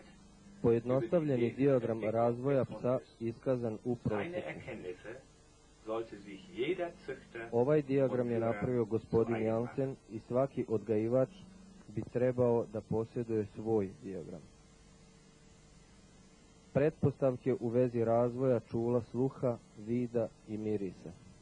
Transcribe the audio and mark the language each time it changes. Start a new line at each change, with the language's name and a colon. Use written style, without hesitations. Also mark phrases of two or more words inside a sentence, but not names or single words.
Serbian: Pojednostavljeni dijagram razvoja psa iskazan u
German: Seine
Serbian: prosjeku.
German: Erkenntnisse sollte sich jeder Züchter
Serbian: Ovaj dijagram je
German: und Führer
Serbian: napravio gospodin
German: zu eigen machen.
Serbian: Jansen i svaki odgajivač bi trebao da posjeduje svoj dijagram. Pretpostavke u vezi razvoja čula sluha, vida i mirisa.